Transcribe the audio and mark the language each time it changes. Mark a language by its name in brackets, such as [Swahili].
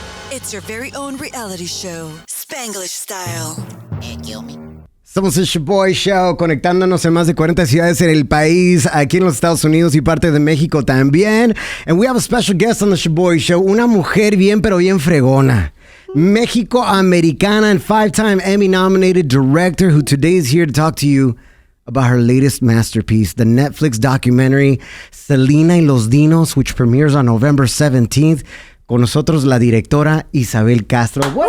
[English] It's your very own reality show, Spanglish style. Kill me. [Spanish] Somos el Shoboy Show, conectándonos en más de 40 ciudades en el país, aquí en los Estados Unidos y parte de México también. [English] And we have a special guest on the Shoboy Show, [Spanish] una mujer bien pero bien fregona. [English] Mexico-Americana and 5-time Emmy-nominated director who today is here to talk to you about her latest masterpiece, the Netflix documentary Selena y los Dinos, which premieres on November 17th. [Spanish] Con nosotros la directora Isabel Castro.